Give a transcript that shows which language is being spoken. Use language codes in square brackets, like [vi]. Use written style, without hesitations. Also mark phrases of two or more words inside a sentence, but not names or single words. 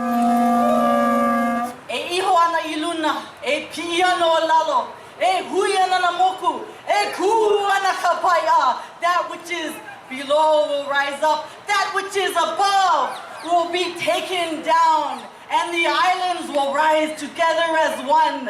[haw] E iho ana iluna, e pia no lalo, e hui ana na moku, e ku ana kapaya. [en] That which is below will rise up, that which is above will be taken down, and the islands will rise together as one.